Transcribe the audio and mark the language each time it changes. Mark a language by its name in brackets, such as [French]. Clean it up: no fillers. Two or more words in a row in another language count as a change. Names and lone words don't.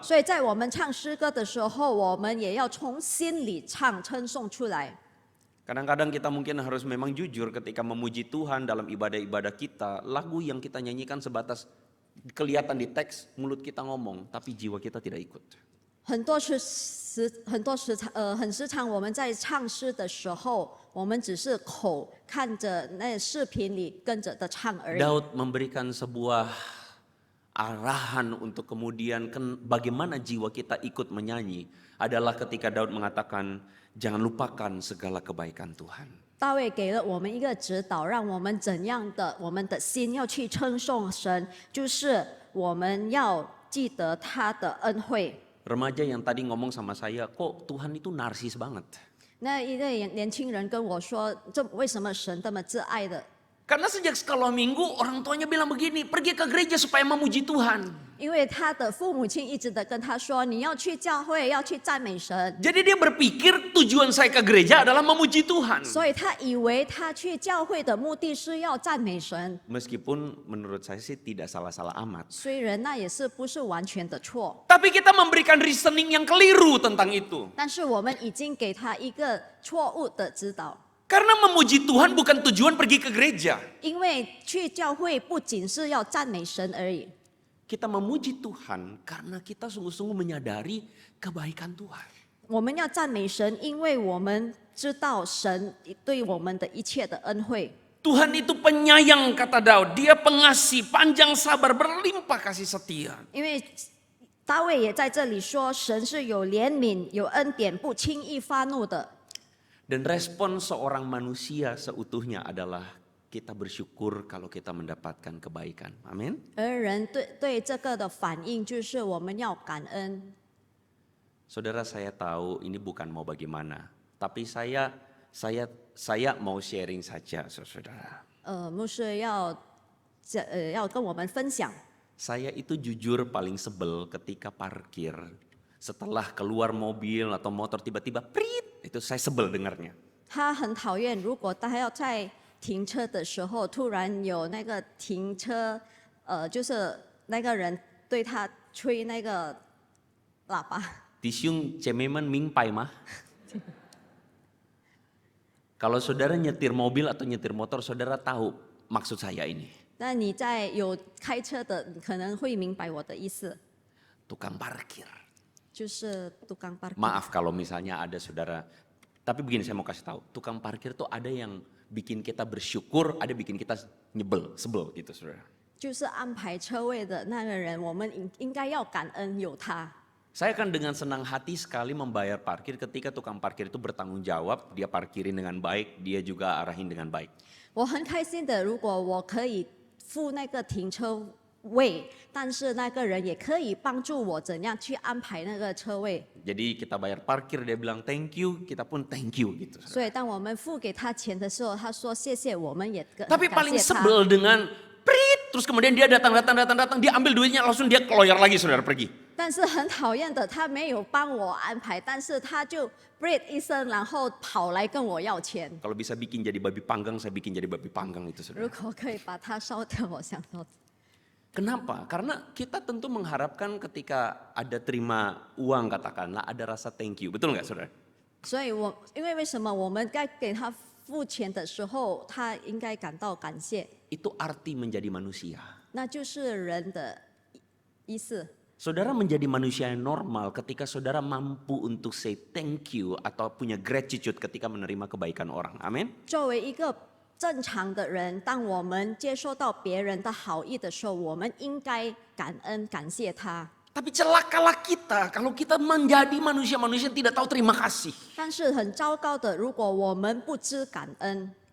[Chinese] 所以在我们唱诗歌的时候，我们也要从心里唱称颂出来。 [Indonesian] Kadang-kadang kita mungkin harus memang jujur ketika memuji Tuhan dalam ibadah-ibadah kita. Lagu yang kita nyanyikan sebatas kelihatan di teks, mulut kita ngomong, tapi jiwa kita tidak ikut. [Chinese] 很时常我们在唱诗的时候，我们只是口看着那视频里跟着的唱而已。 [Indonesian] Daud memberikan sebuah arahan untuk kemudian bagaimana jiwa kita ikut menyanyi adalah ketika Daud mengatakan, jangan lupakan segala kebaikan Tuhan. [Chinese] 大卫给了我们一个指导，让我们怎样的我们的心要去称颂神，就是我们要记得他的恩惠。 [Indonesian] Remaja yang tadi ngomong sama saya, kok Tuhan itu narsis banget. [Chinese] 那一个年轻人跟我说，这为什么神这么挚爱的？ [Indonesian] Karena sejak sekolah minggu orang tuanya bilang begini, pergi ke gereja supaya memuji Tuhan. [Chinese] 因为他的父母亲一直的跟他说，你要去教会，要去赞美神， [Indonesian] Jadi dia berpikir tujuan saya ke gereja adalah memuji Tuhan. [Chinese] 所以他以为他去教会的目的是要赞美神。 [Indonesian] Meskipun menurut saya sih tidak salah-salah amat. [Chinese] 虽然那也是不是完全的错， [Indonesian] Tapi kita memberikan reasoning yang keliru tentang itu. [Chinese] 但是我们已经给他一个错误的指导。 [Indonesian] Karena memuji Tuhan bukan tujuan pergi ke gereja. [Chinese] 因为去教会不仅是要赞美神而已， [Indonesian] Kita memuji Tuhan karena kita sungguh-sungguh menyadari kebaikan Tuhan. [Chinese] 我们要赞美神，因为我们知道神对我们的一切的恩惠。 [Indonesian] Tuhan itu penyayang kata Daud. Dia pengasih, panjang sabar, berlimpah kasih setia. [Chinese] 因为大卫也在这里说，神是有怜悯、有恩典，不轻易发怒的。 [Indonesian] Dan respon seorang manusia seutuhnya adalah kita bersyukur kalau kita mendapatkan kebaikan. Amin. [Chinese] 而人对这个的反应就是我们要感恩。 [Indonesian] Saudara, saya tahu ini bukan mau bagaimana, tapi saya mau sharing saja, saudara. [Chinese] 牧师要跟我们分享， [Indonesian] Saya itu jujur paling sebel ketika parkir. Setelah keluar mobil atau motor tiba-tiba prit, itu saya sebel dengarnya. [Chinese] 他很讨厌，如果他要在停车的时候，突然有那个停车，就是那个人对他吹那个喇叭。 Tisiung cememen mingpai mah. [Indonesian] Kalau saudara nyetir mobil atau nyetir motor, saudara tahu maksud saya ini. [Chinese] 那你在有开车的，你可能会明白我的意思， [Indonesian] Tukang parkir. [Chinese] 就是 [Indonesian] tukang parkir。 Maaf kalau misalnya ada saudara, tapi begini saya mau kasih tahu, tukang parkir tuh ada yang bikin kita bersyukur, ada bikin kita sebel gitu saudara. [Chinese] 就是安排车位的那个人，我们应该要感恩有他。 [Indonesian] Saya akan dengan senang hati sekali membayar parkir ketika tukang parkir itu bertanggung jawab, dia parkirin dengan baik, dia juga arahin dengan baik. [Chinese] 我很开心的，如果我可以付那个停车位，但是那个人也可以帮助我怎样去安排那个车位。 [Indonesian] Jadi kita bayar parkir, dia bilang [English] thank you, [Indonesian] kita pun [English] thank you [Indonesian] gitu. [Chinese] 所以当我们付给他钱的时候，他说谢谢，我们也感 [Indonesian] Tapi [Chinese] 感 [Indonesian] paling [Chinese] 谢他。 [Indonesian] sebel dengan prit, terus kemudian dia datang, dia ambil duitnya langsung dia keloyar lagi saudara pergi. [Chinese] 但是很讨厌的，他没有帮我安排，但是他就 break 一声，然后跑来跟我要钱。 [Indonesian] Kalau bisa bikin jadi babi panggang, saya bikin jadi babi panggang itu [Chinese] 如 [Indonesian] saudara. [Chinese] 果可以把它烧掉，我想说， [Indonesian] Kenapa? Karena kita tentu mengharapkan ketika ada terima uang katakanlah ada rasa [English] thank you. [Indonesian] Betul nggak saudara? [Chinese] 所以因为什么？我们该给他付钱的时候，他应该感到感谢， [Indonesian] Itu arti menjadi manusia. [Chinese] 那就是人的意思。 [Indonesian] Saudara menjadi manusia yang normal ketika saudara mampu untuk [English] say thank you [Indonesian] atau punya gratitude ketika menerima kebaikan orang. Amin. [Chinese] 作为一个正常的人，当我们接收到别人的好意的时候，我们应该感恩感谢他。 [Indonesian] Tapi celakalah kita kalau kita menjadi manusia-manusia yang tidak tahu terima kasih. [Chinese] 但是很糟糕的，如果我们不知感恩，